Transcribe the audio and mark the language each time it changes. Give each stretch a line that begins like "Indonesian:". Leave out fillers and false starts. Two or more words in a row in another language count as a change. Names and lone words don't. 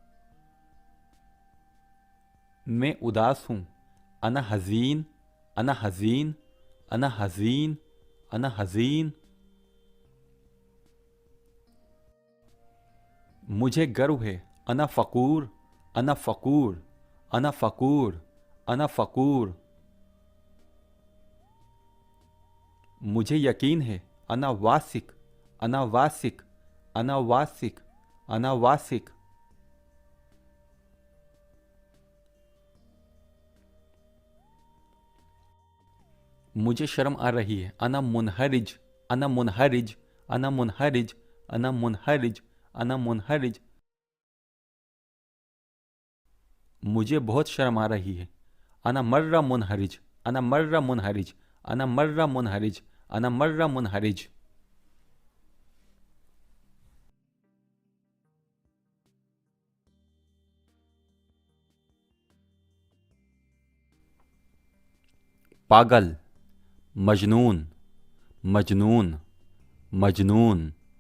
Hindi: मैं उदास हूँ।
Arabic: أنا حزين، أنا حزين، أنا حزين، أنا حزين.
Hindi: मुझे गर्व है।
Arabic: أنا فخور، أنا فخور، أنا فخور، أنا فخور.
Hindi: मुझे यकीन है।
Arabic: أنا واثق، أنا واثق، أنا واثق، أنا واثق.
Hindi: मुझे शर्म आ रही है।
Arabic: أنا منحرج، أنا منحرج، أنا منحرج، أنا منحرج، أنا منحرج.
Hindi: मुझे बहुत शर्म आ रही है।
Arabic: أنا مرة منحرج، أنا مرة منحرج، أنا مرة منحرج، أنا مرة منحرج. पागल, مجنون، مجنون، مجنون.